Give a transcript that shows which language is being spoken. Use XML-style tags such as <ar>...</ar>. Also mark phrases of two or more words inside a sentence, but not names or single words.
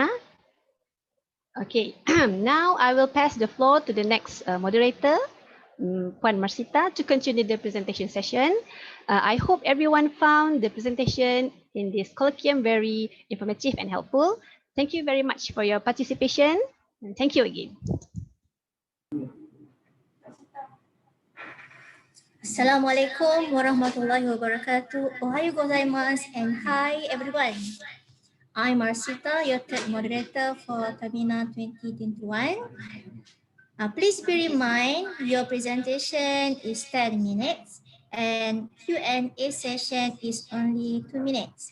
<en>Okay, now I will pass the floor to the next moderator, Puan Marsita, to continue the presentation session. I hope everyone found the presentation in this colloquium, very informative and helpful. Thank you very much for your participation, and thank you again.</en> <ar>السلام عليكم ورحمة الله وبركاته.</ar> <ja>おはよう ございます</ja> <en>and hi everyone. I'm Marcita, your third moderator for Tamina 2021. Please bear in mind your presentation is 10 minutes and Q&A session is only 2 minutes.</en>